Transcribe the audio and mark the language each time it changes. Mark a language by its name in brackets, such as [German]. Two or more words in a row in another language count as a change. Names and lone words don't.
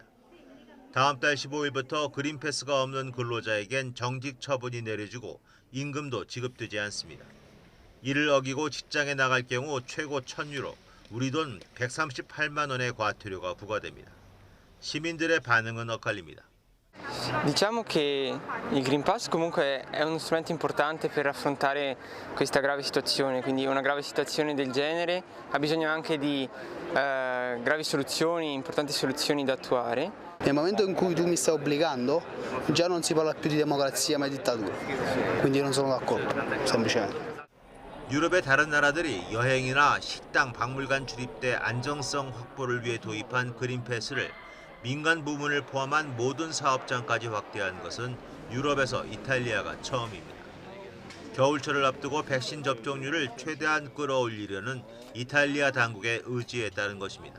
[Korean] 다음 달 15일부터 그린 패스가 없는 근로자에겐 정직 처분이 내려지고 임금도 지급되지 않습니다. 이를 어기고 직장에 나갈 경우 최고 1,000유로, 우리 돈 138만 원의 과태료가 부과됩니다. 시민들의 반응은 엇갈립니다. [Italian] Diciamo che il Green Pass comunque è uno strumento importante per affrontare questa grave situazione, quindi una grave situazione del genere ha bisogno anche di gravi soluzioni, importanti soluzioni da attuare. Nel momento in cui tu mi stai obbligando, già non si parla più di democrazia ma di dittatura, quindi non sono d'accordo, semplicemente. [Korean] 유럽의 다른 나라들이 여행이나 식당, 박물관 출입대 안정성 확보를 위해 도입한 그린 패스를 민간 부문을 포함한 모든 사업장까지 확대한 것은 유럽에서 이탈리아가 처음입니다. 겨울철을 앞두고 백신 접종률을 최대한 끌어올리려는 이탈리아 당국의 의지에 따른 것입니다.